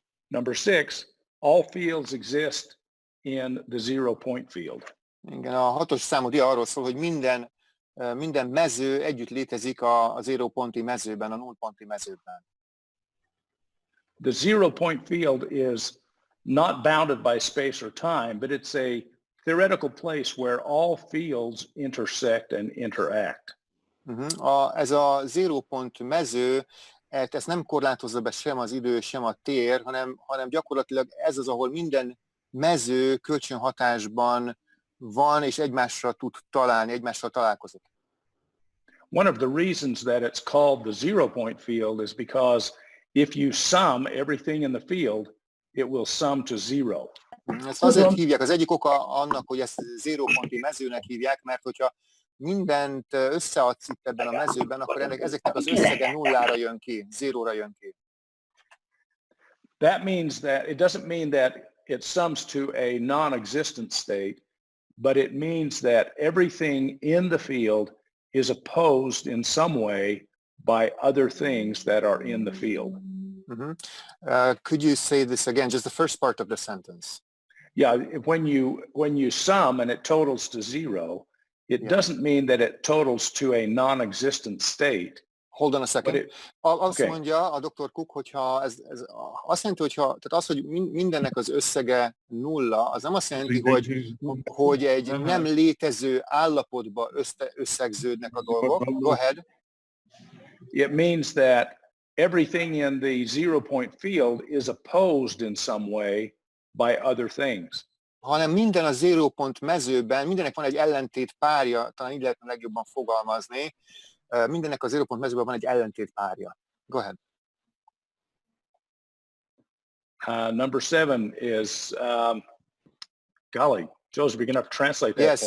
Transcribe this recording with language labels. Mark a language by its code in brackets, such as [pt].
[en] Number 6, all fields exist in the 0 point field. [hu] Igen, a 6-os számú dia arról szól, hogy minden mező együtt létezik a 0 ponti mezőben, a 0 ponti mezőben. [en] The 0 point field is not bounded by space or time, but it's a theoretical place where all fields intersect and interact. [hu] Ez a 0 pont mező, ezt nem korlátozza be sem az idő, sem a tér, hanem gyakorlatilag ez az, ahol minden mező kölcsönhatásban van, és egymásra tud találni, egymással találkozik. [en] One of the reasons that it's called the 0 point field is because if you sum everything in the field, it will sum to 0. [hu] Ezt azért hívják, az egyik oka annak, hogy ezt 0 ponti mezőnek hívják, mert hogyha mindent összeadsz itt ebben a mezőben, akkor ezeknek az összege nullára jön ki, zéróra jön ki. [en] That means that it doesn't mean that it sums to a non-existent state, but it means that everything in the field is opposed in some way by other things that are in the field. Mm-hmm. Could you say this again, just the first part of the sentence? Yeah, when you sum and it totals to zero, it doesn't mean that it totals to a non-existent state. Hold on a second. [hu] Azt [en] okay. [hu] mondja a Dr. Cook, hogyha ez azt jelenti, tehát az, hogy mindennek az összege nulla, az nem azt jelenti, hogy egy nem létező állapotba összegződnek a dolgok. [en] Go ahead. It means that everything in the 0 point field is opposed in some way by other things. [hu] Hanem minden a 0 pont mezőben, mindennek van egy ellentét párja, talán így lehetne legjobban fogalmazni, mindennek a 0 pont mezőben van egy ellentét párja. [en] Go ahead. Number 7 is, golly, Joseph, you're going to have to translate that